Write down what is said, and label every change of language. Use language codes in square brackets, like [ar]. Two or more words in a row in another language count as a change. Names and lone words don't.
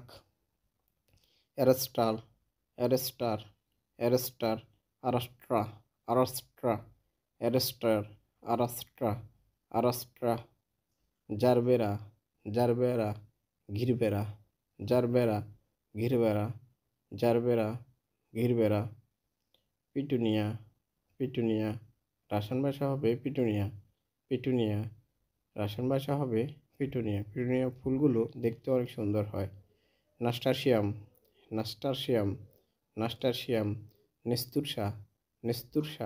[bn] অ্যারেস্টার, অ্যারেস্টার, অ্যারেস্টার। আরাস্ট্রা, আরাস্ট্রা। অ্যারেস্টার, আরাস্ট্রা, আরাস্ট্রা। জারবেরা, জারবেরা, ঘিরবেরা। জারবেরা, ঘিরবেরা, জারবেরা, ঘিরবেরা। পিটুনিয়া, পিটুনিয়া। রাশিয়ান ভাষা হবে পিটুনিয়া, পিটুনিয়া। রাশিয়ান ভাষা হবে পিটুনিয়া। পিটুনিয়া ফুলগুলো দেখতে অনেক সুন্দর হয়। নাস্টারশিয়াম, নাস্টারশিয়াম, নাস্টারশিয়াম। নেস্তুরসা, নেস্তুরসা।